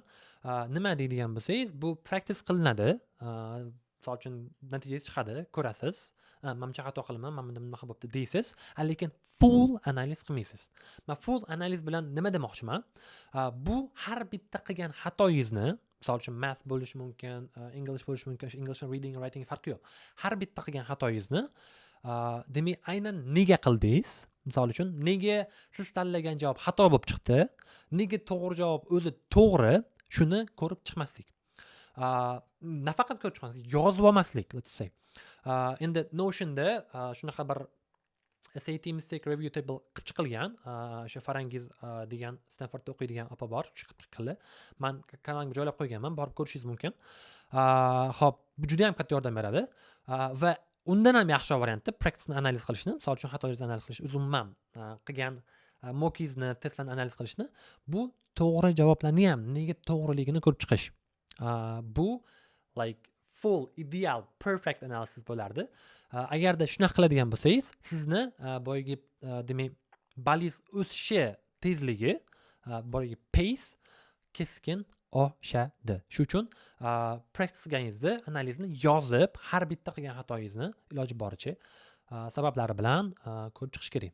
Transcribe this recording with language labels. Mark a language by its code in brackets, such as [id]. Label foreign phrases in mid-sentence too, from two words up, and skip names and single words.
[uz] Nima deydigan bo'lsangiz, bu practice qilinadi. Misol uchun natijangiz chiqadi, ko'rasiz. Menimcha xato qilaman, men bunda bunaqa bo'pti deysiz, lekin full analiz qilmaysiz. Men full analiz bilan nima demoqchiman? Bu har bitta qilgan xatoyingizni, misol uchun math bo'lishi mumkin, English bo'lishi mumkin, [en] English reading, writing [uz] farqi yo'q. Har bitta qilgan xatoyingizni, demak aynan nega qildingiz? Misol uchun nega siz tanlagan javob xato bo'lib chiqdi? Nega to'g'ri javob o'zi to'g'ri? Shuni ko'rib chiqmaslik. Nafaqat ko'rib chiqmaslik, yozib olmaslik, [en] let's say. [uz] Endi Notionda shunaqa bir [en] SAT mistake review table [uz] qilib chiqilgan, o'sha Farangiz degan Stanfordda o'qiydigan opa bor, chiqib. Men kanalimga joylab qo'yganman, borib ko'rishingiz mumkin. Xo'p, bu juda ham katta yordam beradi va undan ham yaxshi varianti practice analiz qilishni, misol uchun xatoingizni analiz qilish, umuman qilgan mockingizni, testlarni analiz qilishni, bu to'g'ri javoblarni ham nega to'g'riligini ko'rib chiqish. Bu [en] like full, ideal, perfect analysis [uz] bo'lardi. Agarda shunaqa qiladigan bo'lsangiz, sizni boyagi demak balingiz o'sishi tezligi, boyagi pace keskin oshadi. Shu uchun practice qilganingizni, analizni yozib, har bitta qilgan xatoyingizni iloji boricha sabablari bilan ko'rib chiqish kerak.